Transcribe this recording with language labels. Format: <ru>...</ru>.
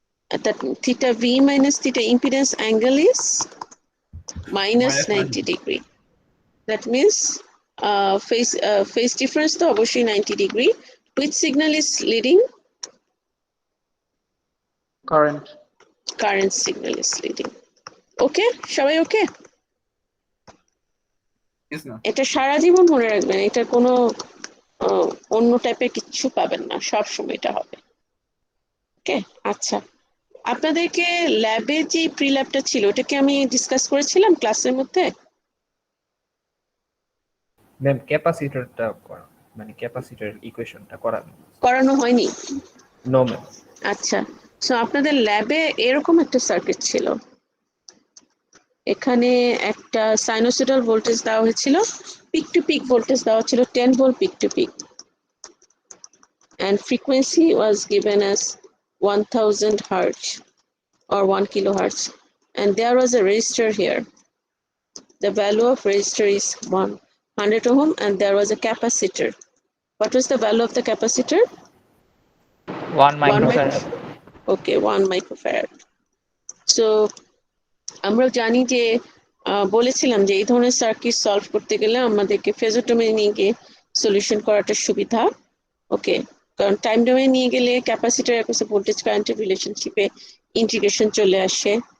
<en>That theta V minus theta impedance angle is minus 90 degree. That means phase difference to obviously 90 degree. Which signal is leading? Current. Current signal is leading. Okay,</en> <bn>সবাই</bn> <en>okay? Yes, ma'am.</en> <bn>এটা সারা জীবন মনে রাখবেন, এটা কোনো অন্য টাইপের কিচ্ছু পাবেন না, সব সময় এটা হবে। ওকে, আচ্ছা, আপনাদেরকে ল্যাবে যে প্রি ল্যাবটা ছিল ওটাকে আমি ডিসকাস করেছিলাম ক্লাসের মধ্যে। ম্যাম ক্যাপাসিটরটা করা, মানে ক্যাপাসিটর ইকুয়েশনটা করানো হয়নি? No ma'am. আচ্ছা, সো আপনাদের ল্যাবে এরকম একটা সার্কিট ছিল, এখানে একটা সাইনোসয়েডাল ভোল্টেজ দেওয়া হয়েছিল, পিক টু পিক ভোল্টেজ দেওয়া ছিল 10 volt peak to pick,</bn> <en>and frequency was given as 1000 hertz or 1 kilohertz, and there was a resistor here. The value of resistor is 100 ohm, and there was a capacitor. What was the value of the capacitor? 1 microfarad. Okay, 1 microfarad.</en> <bn>So আমরা জানি যে বলেছিলাম যে এই ধরনের circuit solve করতে গেলে আমাদেরকে ফেজর ডোমেইন নিয়ে গিয়ে সলিউশন করাটা সুবিধা। ওকে, কারণ টাইম ডোমেইন নিয়ে গেলে ক্যাপাসিটর অ্যাক্রস ভোল্টেজ কারেন্টের রিলেশনশিপে ইন্টিগ্রেশন চলে আসে।</bn>